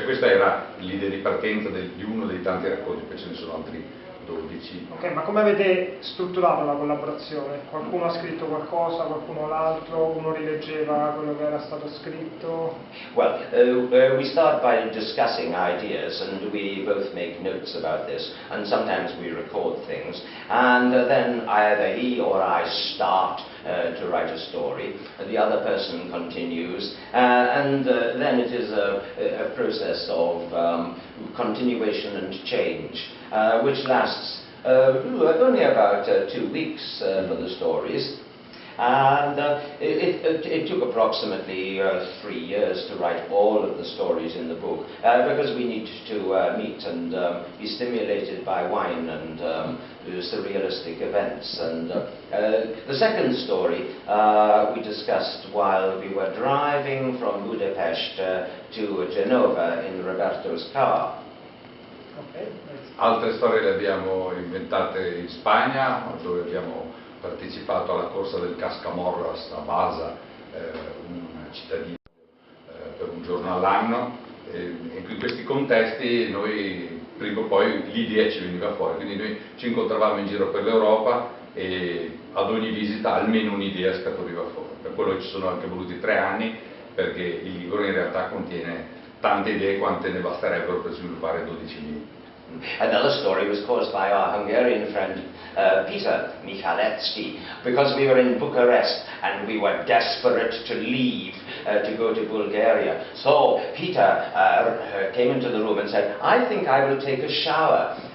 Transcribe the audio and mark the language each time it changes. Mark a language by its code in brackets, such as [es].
[it] Cioè questa era l'idea di partenza di uno dei tanti racconti, poi ce ne sono altri 12. Ok, ma come avete strutturato la collaborazione? Qualcuno ha scritto qualcosa, qualcuno l'altro, uno rileggeva quello che era stato scritto? [en] Well, we start by discussing ideas, and we both make notes about this, and sometimes we record things, and then either he or I start to write a story, and the other person continues, and then it is a process of continuation and change, which lasts only about 2 weeks for the stories. And it took approximately 3 years to write all of the stories in the book, because we need to meet and be stimulated by wine and surrealistic events. And the second story we discussed while we were driving from Budapest to Genova in Roberto's car. [it] Altre storie le abbiamo inventate in Spagna, dove abbiamo partecipato alla corsa del Cascamorras a Basa, una cittadina giorno all'anno, e in questi contesti noi prima o poi l'idea ci veniva fuori, quindi noi ci incontravamo in giro per l'Europa e ad ogni visita almeno un'idea scaturiva fuori. Per quello ci sono anche voluti 3 anni, perché il libro in realtà contiene tante idee quante ne basterebbero per sviluppare 12.000. [en] Another story was caused by our Hungarian friend Peter Michaletsky, because we were in Bucharest and we were desperate to leave to go to Bulgaria. So Peter came into the room and said, "I think I will take a shower."